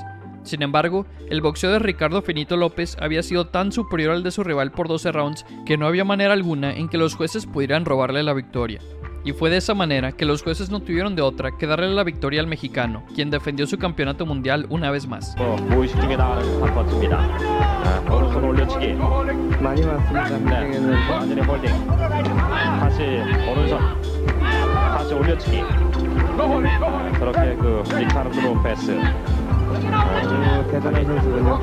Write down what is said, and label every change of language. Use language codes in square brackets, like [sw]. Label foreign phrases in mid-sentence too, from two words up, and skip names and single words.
[es] Sin embargo, el boxeo de Ricardo Finito López había sido tan superior al de su rival por 12 rounds que no había manera alguna en que los jueces pudieran robarle la victoria. Y fue de esa manera que los jueces no tuvieron de otra que darle la victoria al mexicano, quien defendió su campeonato mundial una vez más. [ko] 무의식 중에 나가는 한 번입니다. 오른손 올려치기. 많이 왔습니다. 네. 완전히 홀딩. 다시 오른손. 다시 올려치기. 저렇게 그 리카르도 로페스. 대단한 선수군요.